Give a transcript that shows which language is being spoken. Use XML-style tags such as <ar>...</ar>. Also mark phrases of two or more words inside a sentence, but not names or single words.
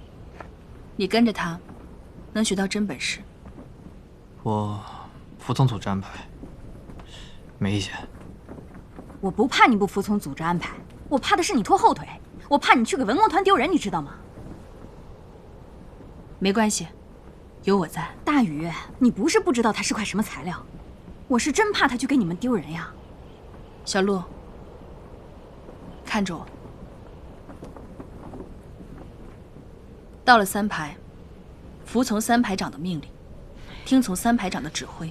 <zh>你跟着他，能學到真本事。我服從組織安排，沒意見。我不怕你不服從組織安排，我怕的是你拖後腿，我怕你去給文工團丟人，你知道嗎？沒關係，有我在。大宇，你不是不知道他是塊什麼材料，我是真怕他去給你們丟人呀。小陸，看着我。到了3排，服從3排長的命令，聽從3排長的指揮。</zh>